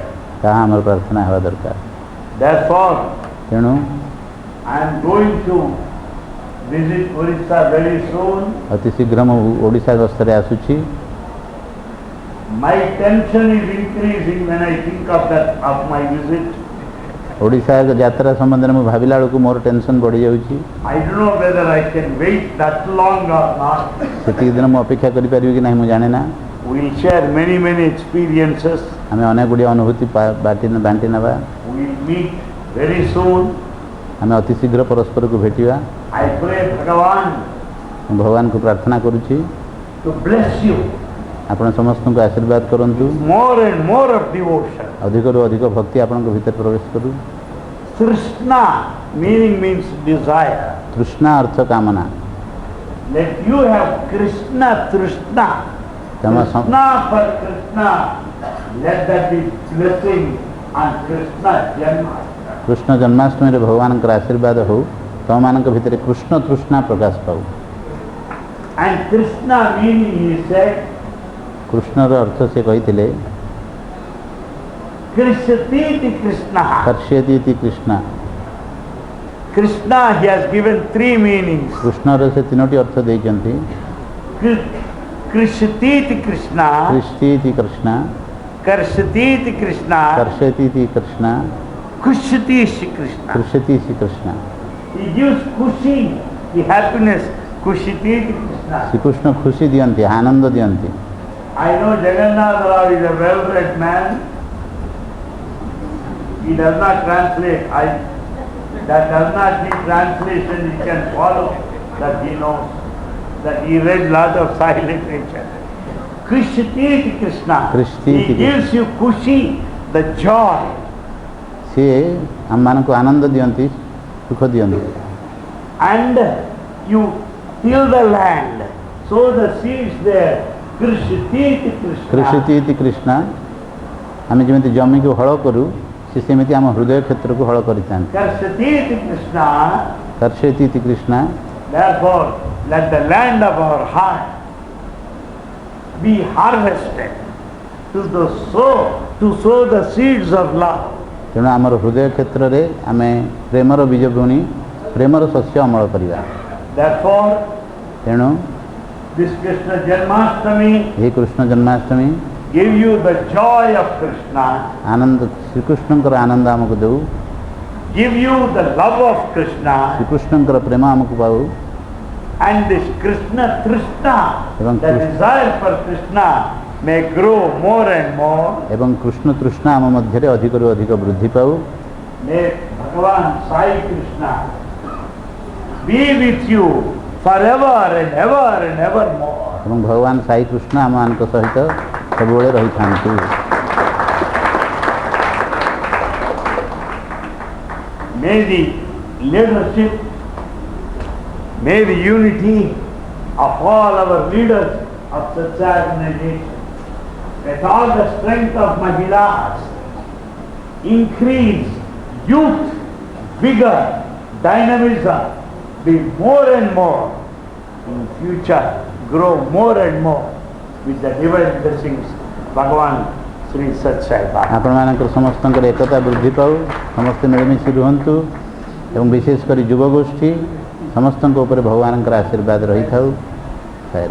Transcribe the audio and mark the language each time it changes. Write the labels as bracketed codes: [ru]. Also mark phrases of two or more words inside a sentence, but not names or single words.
[or] ତାହା ଆମର ପ୍ରାର୍ଥନା ହେବା ଦରକାର। [en] Therefore, [or] ତେଣୁ [en] I am going to visit Orissa very soon. [or] ଅତି ଶୀଘ୍ର ମୁଁ ଓଡ଼ିଶା ଗସ୍ତରେ ଆସୁଛି। [en] My tension is increasing when I think of that, of my visit. [or] ଓଡ଼ିଶା ଯାତ୍ରା ସମ୍ବନ୍ଧରେ ମୁଁ ଭାବିଲା ବେଳକୁ ମୋର ଟେନସନ୍ ବଢ଼ିଯାଉଛି। [en] I don't know whether I can wait that long or not. [or] ସେତିକି ଦିନ ମୁଁ ଅପେକ୍ଷା କରିପାରିବି କି ନାହିଁ ମୁଁ ଜାଣେ ନା। [en] We will share many experiences. [or] ଆମେ ଅନେକ ଗୁଡ଼ିଏ ଅନୁଭୂତି ବାଣ୍ଟି ନେବା। [en] We will meet very soon. [or] ଆମେ ଅତି ଶୀଘ୍ର ପରସ୍ପରକୁ ଭେଟିବା। [en] I pray Bhagavan [or] ମୁଁ ଭଗବାନଙ୍କୁ ପ୍ରାର୍ଥନା କରୁଛି [en] to bless you. [or] ଆପଣ ସମସ୍ତଙ୍କୁ ଆଶୀର୍ବାଦ କରନ୍ତୁ। [en] More and more of devotion. [or] ଅଧିକରୁ ଅଧିକ ଭକ୍ତି ଆପଣଙ୍କ ଭିତରେ ପ୍ରବେଶ କରୁ। [en] Trishna meaning means desire. [or] ତୃଷ୍ଣା ଅର୍ଥ କାମନା। [en] Let you have Krishna Trishna. Tama- Krishna for Krishna. Let that be blessing on Krishna Janmashtami. [or] କୃଷ୍ଣ ଜନ୍ମାଷ୍ଟମୀରେ ଭଗବାନଙ୍କର ଆଶୀର୍ବାଦ ହେଉ। ତୁମମାନଙ୍କ ଭିତରେ କୃଷ୍ଣ ତୃଷ୍ଣା ପ୍ରକାଶ ପାଉ। [en] And Krishna meaning, he said, [or] କୃଷ୍ଣର ଅର୍ଥ ସେ କହିଥିଲେ [sa] Krishyati Krishna. କର୍ଷ୍ୟତି ଇତି କୃଷ୍ଣ। [en] Krishna, he has given three meanings. [or] କୃଷ୍ଣର ସେ ତିନୋଟି ଅର୍ଥ ଦେଇଛନ୍ତି। [sa] Krishyati Krishna, କୃଷ୍ଟି ଇତି କୃଷ୍ଣ, Karshati Krishna, କର୍ଷ୍ୟତି ଇତି କୃଷ୍ଣ, Kushyati Krishna. କୃଷ୍ୟତି ଇତି କୃଷ୍ଣ। [en] He gives kushi the happiness, [sa] Kushiti Krishna. [or] ଶ୍ରୀକୃଷ୍ଣ ଖୁସି ଦିଅନ୍ତି, ଆନନ୍ଦ ଦିଅନ୍ତି। [en] I know Jagannath Rao is a well-read man. He does not translate. That does not need translation. He can follow that he knows. That he read lot of Sai literature. [sa] Kushiti Krishna. [en] He gives you Kushi, the joy. [or] ସିଏ ଆମମାନଙ୍କୁ ଆନନ୍ଦ ଦିଅନ୍ତି, ସୁଖ ଦିଅନ୍ତି। [en] And you till the land, sow the seeds there. [sa] Krishiti Krishna. କୃଷିତି କୃଷ୍ଣ, [or] ଆମେ ଯେମିତି ଜମିକୁ ହଳ କରୁ, ସେ ସେମିତି ଆମ ହୃଦୟ କ୍ଷେତ୍ରକୁ ହଳ କରିଥାନ୍ତି। [sa] Krishiti Krishna. କର୍ଷେତି କୃଷ୍ଣ। [en] Therefore, let the land of our heart be harvested to sow the seeds of love. [or] ତେଣୁ ଆମର ହୃଦୟ କ୍ଷେତ୍ରରେ ଆମେ ପ୍ରେମର ବୀଜ ବୁଣି ପ୍ରେମର ଶସ୍ୟ ଅମଳ କରିବା। [en] Therefore, [or] ତେଣୁ [en] this Krishna Janmashtami [or] ଏହି କୃଷ୍ଣ ଜନ୍ମାଷ୍ଟମୀ [en] give you the joy of Krishna, [or] ଆନନ୍ଦ, ଶ୍ରୀକୃଷ୍ଣଙ୍କର ଆନନ୍ଦ ଆମକୁ ଦେଉ, [en] give you the love of Krishna, [or] ଶ୍ରୀକୃଷ୍ଣଙ୍କର ପ୍ରେମ ଆମକୁ ପାଉ, [en] and this Krishna Trishna, [or] ଏବଂ [en] the desire for Krishna may grow more and more. [or] ଏବଂ କୃଷ୍ଣ ତୃଷ୍ଣା ଆମ ମଧ୍ୟରେ ଅଧିକରୁ ଅଧିକ ବୃଦ୍ଧି ପାଉ। [en] May Bhagavan Sai Krishna be with you forever and ever and evermore. [or] ଏବଂ ଭଗବାନ ସାଇ କୃଷ୍ଣ ଆମମାନଙ୍କ ସହିତ ସବୁବେଳେ ରହିଥାନ୍ତି। [en] May the leadership, may the unity of all our leaders of such organization, with all the strength of Mahilas, increase youth, vigor, dynamism, be more and more in future, grow more and more with the divine blessings Bhagavan Sri Sat Sai Baba. [or] ଆପଣମାନଙ୍କର ସମସ୍ତଙ୍କର ଏକତା ବୃଦ୍ଧି ପାଉ, ସମସ୍ତେ ମିଳିମିଶି ରୁହନ୍ତୁ ଏବଂ ବିଶେଷ କରି ଯୁବଗୋଷ୍ଠୀ ସମସ୍ତଙ୍କ ଉପରେ ଭଗବାନଙ୍କର ଆଶୀର୍ବାଦ ରହିଥାଉ। ସାଇରାମ।